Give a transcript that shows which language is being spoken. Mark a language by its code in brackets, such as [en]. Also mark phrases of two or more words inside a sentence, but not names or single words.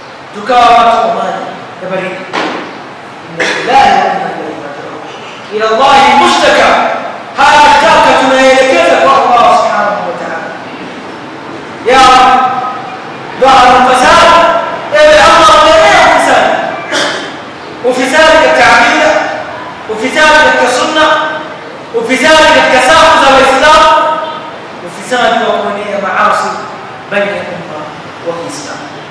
[sw] tukawa watu wa maji ya baridi. [ar] إنا لله وإنا إليه راجعون. إلى الله المشتكى, [sw] haya mashtaka tunaelekeza kwa Allah [ar] سبحانه وتعالى. يا ظهر الفساد, [sw] ewe Allah unaenea ufisadi. Ufisadi katika aqida, ufisadi katika sunna, ufisadi katika safu za Waislamu, ufisadi wa kuenea maasi baina ya umma wa Kiislamu.